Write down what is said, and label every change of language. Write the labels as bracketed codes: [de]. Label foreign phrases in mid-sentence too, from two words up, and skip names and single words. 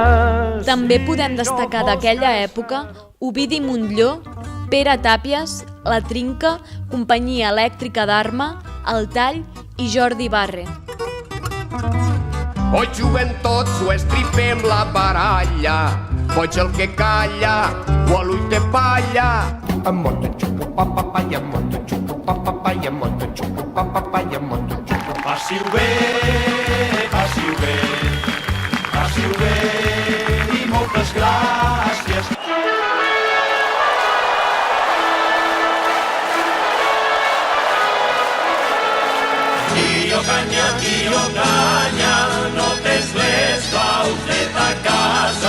[ca] També podem destacar d'aquella època Ovidi Montllor, Pere Tàpies, La Trinca, Companyia Elèctrica d'Arma, El Tall i Jordi Barre. O juguen tots o estripem la baralla, boig el que calla o a l'ull de palla. Amoto xupo papapaya, amoto xupo papapaya, amoto xupo papapaya, amoto xupo. Passi-ho bé, passi-ho bé, passi-ho bé i moltes gràcies. Tio canya, no tens les claus de ta casa.